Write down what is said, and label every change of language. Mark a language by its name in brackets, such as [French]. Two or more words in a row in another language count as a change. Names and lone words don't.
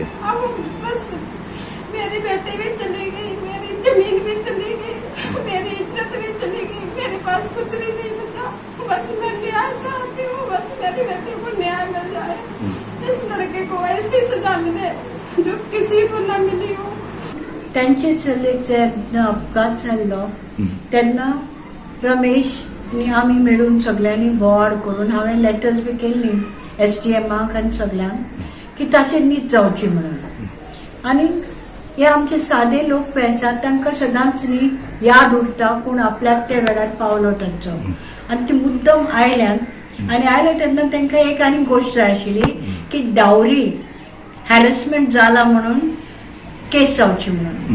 [Hindi] अब बस मेरी बेटी भी चली गई, मेरी जमीन भी चली गई, मेरी इज्जत भी चली गई, मेरे पास कुछ भी नहीं बचा। बस मैं न्याय चाहती हूँ, बस मेरी बेटी को न्याय मिल जाए, इस लड़के को ऐसी सजा मिले जो किसी को न मिली हो। [Konkani] त्यांचे चलेक जेन्ना अपघात जाल्लो तेन्ना रमेश आमी मेळून सगळ्यांनी बोवाळ करून हांवें लेटर्स बी केल्ली SDMाक आनी सगळ्यांक की ताचेर न्हीद जावची म्हणून। आनी हे आमचे सादे लोक पळय आसात तांकां सदांच न्ही याद उरता कोण आपल्याक त्या वेळार पावलो तांचो आनी ती मुद्दम आयल्यान आनी आयले तेन्ना तांकां एक आनी गोश्ट जाय आशिल्ली की [English] dowry harassment [Konkani] जाला म्हणून केस जावची म्हणून।